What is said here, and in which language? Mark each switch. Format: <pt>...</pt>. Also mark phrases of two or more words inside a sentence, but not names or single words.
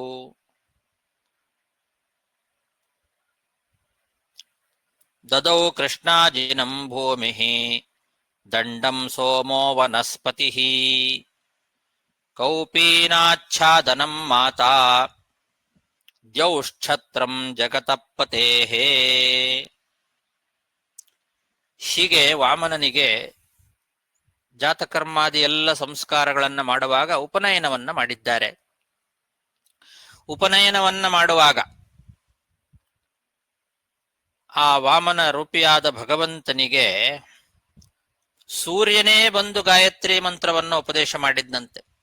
<sa>ದದೌ ಕೃಷ್ಣಾಜಿನಂ ಭೂಮಿಃ ದಂಡಂ ಸೋಮೋ ವನಸ್ಪತಿಃ ಕೌಪೀನಾಚ್ಛಾದನಂ ಮಾತಾ ದ್ಯೌಶ್ಛತ್ರಂ ಜಗತಪತೇಃ.</sa> <kn>ಹೀಗೆ ವಾಮನನಿಗೆ ಜಾತಕರ್ಮಾದಿ ಎಲ್ಲ ಸಂಸ್ಕಾರಗಳನ್ನ ಮಾಡುವಾಗ ಉಪನಯನವನ್ನ ಮಾಡಿದ್ದಾರೆ. ಉಪನಯನವನ್ನ ಮಾಡುವಾಗ ಆ ವಾಮನ ರೂಪಿಯಾದ ಭಗವಂತನಿಗೆ ಸೂರ್ಯನೇ ಬಂದು ಗಾಯತ್ರಿ ಮಂತ್ರವನ್ನು ಉಪದೇಶ ಮಾಡಿದ್ದಂತೆ.</kn>